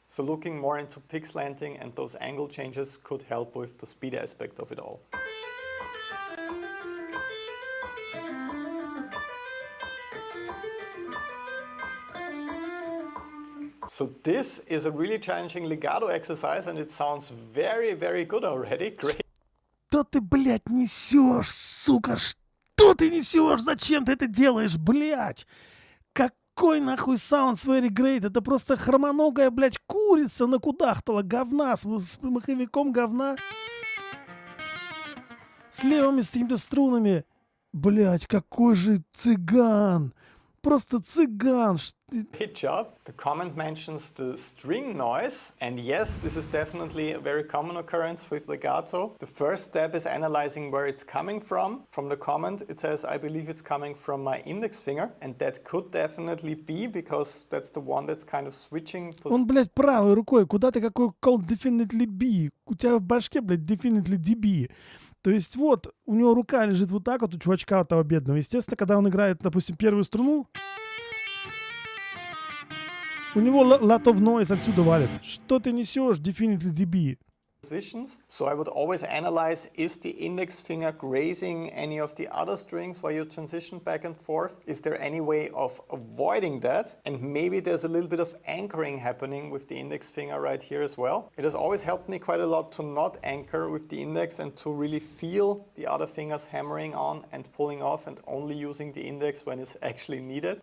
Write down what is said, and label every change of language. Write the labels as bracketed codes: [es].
[en] So looking more into pick slanting and those angle changes could help with the speed aspect of it all. So this is a really challenging legato exercise and it sounds very, very good already. Great. [ru] Что ты, блядь, несешь, сука? Что ты несешь? Зачем ты это делаешь, блядь? Какой нахуй [en] sounds very great? [ru] Это просто хромоногая, блядь, курица накудахтала говна с маховиком говна. С левыми с какими-то струнами. Блядь, какой же цыган. Просто цыган. [en] Great job. The comment mentions the string noise, and yes, this is definitely a very common occurrence with legato. The first step is analyzing where it's coming from. From the comment, it says, I believe it's coming from my index finger, and that could definitely be, because that's the one that's kind of switching. [ru] Он, блядь, правой рукой. Куда ты какой [en] call definitely be? [ru] У тебя в башке, блядь, [en] definitely DB. [ru] То есть вот, у него рука лежит вот так вот, у чувачка того бедного. Естественно, когда он играет, допустим, первую струну, у него [en] lot of noise [ru] отсюда валит. Что ты несешь, [en] definitely DB? Positions. So I would always analyze, is the index finger grazing any of the other strings while you transition back and forth? Is there any way of avoiding that? And maybe there's a little bit of anchoring happening with the index finger right here as well. It has always helped me quite a lot to not anchor with the index and to really feel the other fingers hammering on and pulling off and only using the index when it's actually needed.